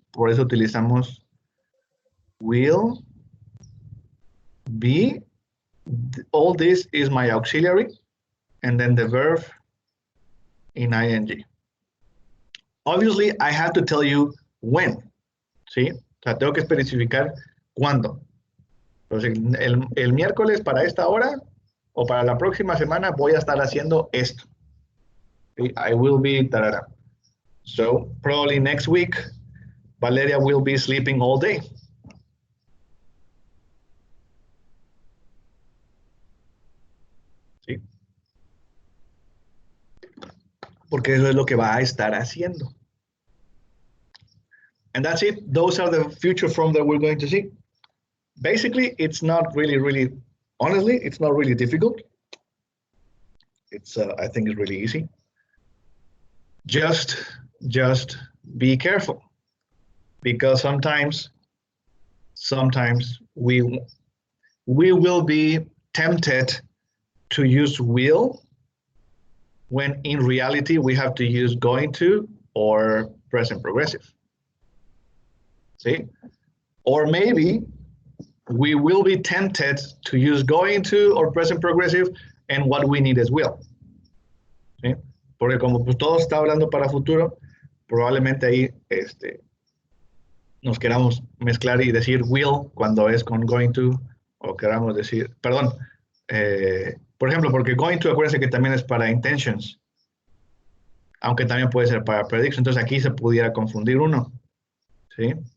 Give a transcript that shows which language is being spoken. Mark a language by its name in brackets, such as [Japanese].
[Spanish] Por eso utilizamos [English] will be. All this is my auxiliary, and then the verb in ing. Obviously, I have to tell you when. [Spanish] ¿Sí? O sea, tengo que especificar cuándo. Entonces, el miércoles para esta hora o para la próxima semana voy a estar haciendo esto. ¿Sí? [English] I will be tarara. So, probably next week, Valeria will be sleeping all day. [Spanish] ¿Sí? Porque eso es lo que va a estar haciendo. [English] And that's it. Those are the future form that we're going to see. Basically, it's not really, honestly, it's not really difficult. It's, I think it's really easy. Just be careful, because sometimes we will be tempted to use will when in reality we have to use going to or present progressive. See? Or maybe we will be tempted to use going to or present progressive, and what we need is will. [Spanish] ¿Sí? Porque como pues todo está hablando para futuro, probablemente ahí nos queramos mezclar y decir will cuando es con going to, o queramos decir, perdón, por ejemplo, porque going to, acuérdense que también es para intentions, aunque también puede ser para prediction, entonces aquí se pudiera confundir uno. ¿Sí?